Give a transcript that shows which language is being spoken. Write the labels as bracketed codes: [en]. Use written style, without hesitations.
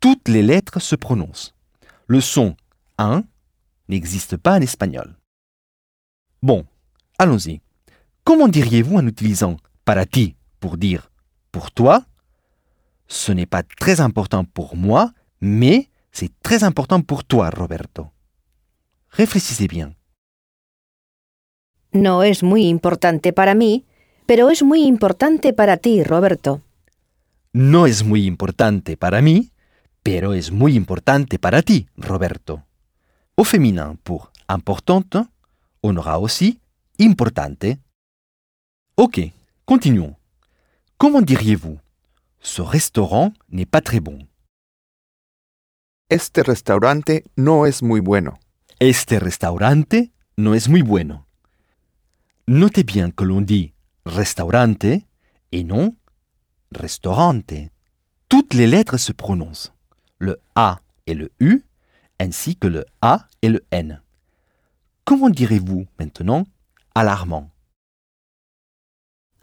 [fr] Toutes les lettres se prononcent. Le son « un » n'existe pas en espagnol. Bon, allons-y. Comment diriez-vous en utilisant « para ti » pour dire « pour toi » Ce n'est pas très important pour moi, mais c'est très important pour toi, Roberto. Réfléchissez bien. [es] No es muy importante para mí, pero es muy importante para ti, Roberto. No es muy importante para mí, pero es muy importante para ti, Roberto. [fr] Au féminin pour importante, on aura aussi importante. Ok, continuons. Comment diriez-vous? Ce restaurant n'est pas très bon. [es] Este restaurante no es muy bueno. Este restaurante no es muy bueno. [fr] Notez bien que l'on dit « restaurante » et non « restaurante ». Toutes les lettres se prononcent, le « a » et le « u » ainsi que le « a » et le « n ». Comment direz-vous maintenant « alarmant » ?